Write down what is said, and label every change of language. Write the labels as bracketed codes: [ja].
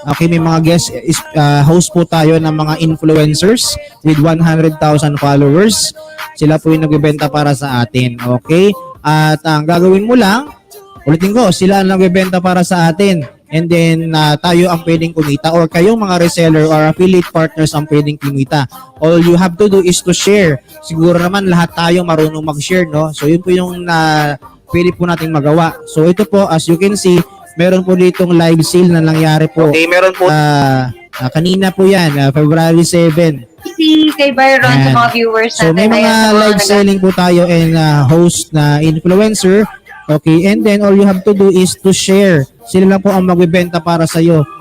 [tl] Okay, may mga guest host po tayo ng mga influencers [en] with 100,000 followers. [tl] Sila po yung nagbebenta para sa atin. Okay? At ang gagawin mo lang, ulitin ko, sila ang nagbebenta para sa atin. And then, tayo ang pwedeng kumita or kayong mga reseller or affiliate partners ang pwedeng kumita. [en] All you have to do is to share. [tl] Siguro naman lahat tayo marunong mag-share, no? So, yun po yung pwede po nating magawa. So, ito po, as you can see, meron po ditong live sale na nangyari po. Okay, meron po. Kanina po yan, February 7. Si kay Byron sa mga viewers So, may mga live selling po tayo and host na influencer. [en] Okay, and then all you have to do is to share. [tl] Sila lang po ang magbebenta para sa iyo.